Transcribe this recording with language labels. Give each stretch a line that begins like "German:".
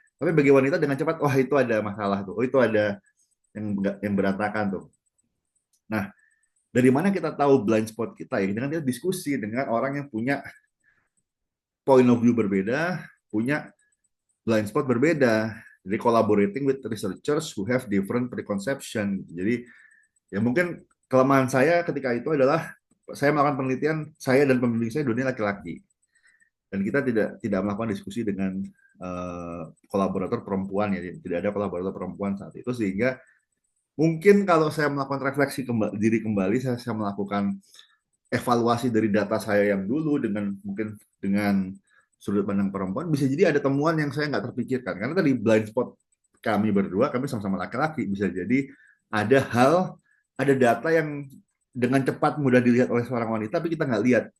Indonesian: Tapi bagi wanita dengan cepat, wah itu ada masalah tuh, oh itu ada yang berantakan tuh. Nah, dari mana kita tahu blind spot kita ya? Dengan kita diskusi dengan orang yang punya point of view berbeda, punya blind spot berbeda.
English: Jadi collaborating with researchers who have different preconception.
Indonesian: Jadi ya mungkin kelemahan saya ketika itu adalah saya melakukan penelitian, saya dan pembimbing saya dunia laki-laki, dan kita tidak melakukan diskusi dengan kolaborator perempuan ya, tidak ada kolaborator perempuan saat itu, sehingga mungkin kalau saya melakukan refleksi diri kembali, saya melakukan evaluasi dari data saya yang dulu dengan mungkin dengan sudut pandang perempuan, bisa jadi ada temuan yang saya nggak terpikirkan, karena tadi blind spot kami berdua, kami sama-sama laki-laki, bisa jadi ada data yang dengan cepat mudah dilihat oleh seorang wanita, tapi kita nggak lihat.